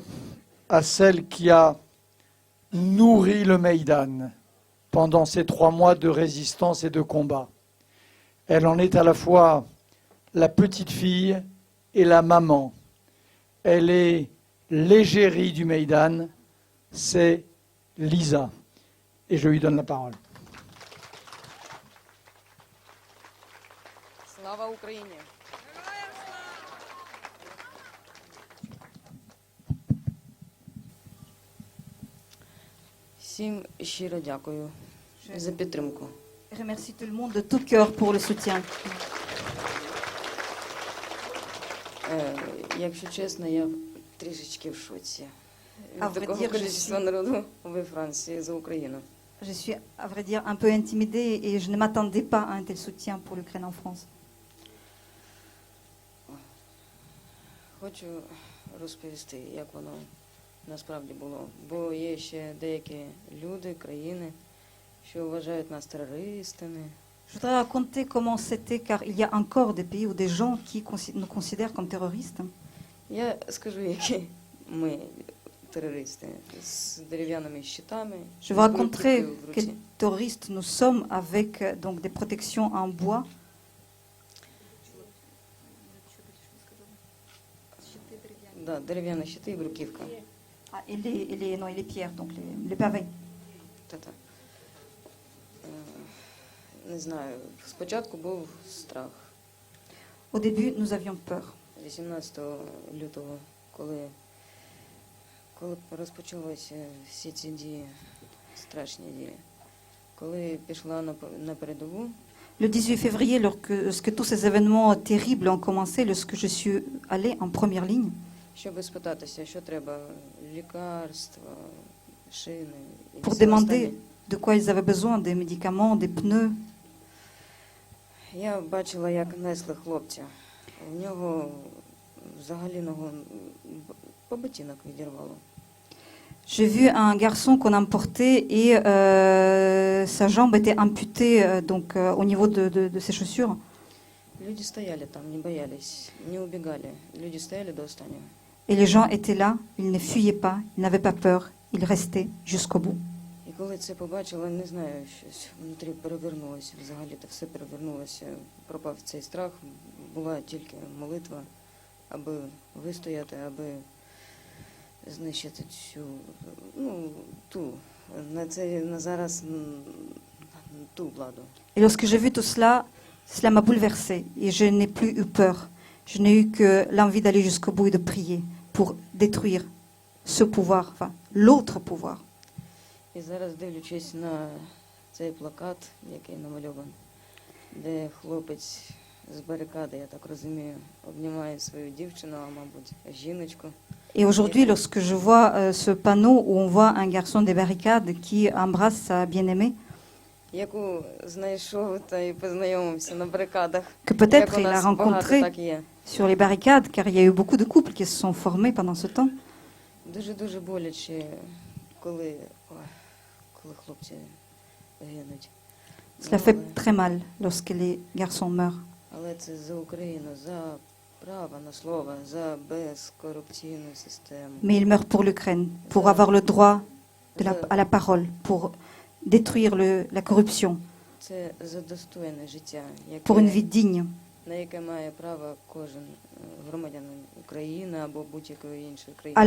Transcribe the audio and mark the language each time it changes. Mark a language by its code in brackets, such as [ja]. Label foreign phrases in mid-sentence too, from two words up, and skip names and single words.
[fr] à celle qui a nourri le Maïdan pendant ces 3 mois de résistance et de combat. Elle en est à la fois la petite fille et la maman. Elle est l'égérie du Maïdan, c'est Lisa. Et je lui donne la parole. [uk] Слава Україні! Всім щиро дякую за підтримку. [fr] Je remercie tout le monde de tout cœur pour le soutien. [uk] Якщо чесно, я трішечки в шоці А від ви такого діржите кількості всі? народу у Франції за Україну. [fr] Je suis, à vrai dire, un peu intimidée et je ne m'attendais pas à un tel soutien pour l'Ukraine en France. [uk] Хочу розповісти, як воно насправді було. Бо є ще деякі люди, країни, що вважають нас терористами. [fr] Je voudrais raconter comment c'était, car il y a encore des pays ou des gens qui nous considèrent comme terroristes. [uk] Я скажу, які ми терористи з дерев'яними щитами. [fr] Je vous [uk] з [fr] raconterai [uk] бруківкою в [fr] quels [uk] руці. [fr] terroristes nous sommes avec donc des protections en bois. [uk] Да, дерев'яні щити і бруківка. [fr] Ah, et les pierres, donc les pavés. [uk] Та-та. Не знаю, спочатку був страх. [fr] Au début, nous avions peur. [uk] 18 лютого, коли розпочалися всі ці дії, страшні дії. Коли пішла на передову, [fr] Le 18 février, lorsque tous ces événements terribles ont commencé, lorsque je suis allée en première ligne, [uk] щоб спитатися, що треба, лікарства, шини. І [fr] pour [uk] все [fr] demander [uk] останнє. [fr] de quoi ils avaient besoin, des médicaments, des pneus. [uk] Я бачила, як несли хлопця. У нього взагалі ногу по ботинок відірвало. [fr] J'ai vu un garçon qu'on emportait et sa jambe était amputée au niveau de ses chaussures. [uk] Люди стояли там, не боялись, не убегали. Люди стояли до останнього. [fr] Et les gens étaient là, ils ne fuyaient pas, ils n'avaient pas peur, ils restaient jusqu'au bout. [uk] І коли це побачила, не знаю, щось внутрі перевернулося, взагалі-то все перевернулося, пропав цей страх, була тільки молитва, аби вистояти, аби знищити цю, на зараз ту владу. [fr] Et lorsque j'ai vu tout cela, cela m'a bouleversée et je n'ai plus eu peur. Je n'ai eu que l'envie d'aller jusqu'au bout et de prier pour détruire ce pouvoir, enfin l'autre pouvoir. [uk] І зараз, дивлячись на цей плакат, який намальований, де хлопець з барикади, я так розумію, обнімає свою дівчину, а мабуть, жіночку. [fr] Et aujourd'hui, lorsque je vois ce panneau où on voit un garçon des barricades qui embrasse sa bien-aimée, [uk] Яку знайшов та й познайомився на барикадах. [fr] que [uk] Як [fr] peut-être [uk] у [fr] il a [uk] нас багато [fr] rencontré [uk] так є. [fr] sur les barricades, car il y a eu beaucoup de couples qui se sont formés pendant ce temps. [uk] Дуже-дуже боляче, коли хлопці гинуть. [fr] Cela fait très mal lorsque les garçons meurent. [uk] Але це за Україну, за право на слово, за безкорупційну систему. [fr] Mais ils meurent pour l'Ukraine, pour avoir le droit à la parole, pour détruire la corruption, [uk] Це за достойне життя, [fr] pour une vie digne, [uk] на яке має право кожен громадянин України або будь-якої іншої [fr] à [uk] країни.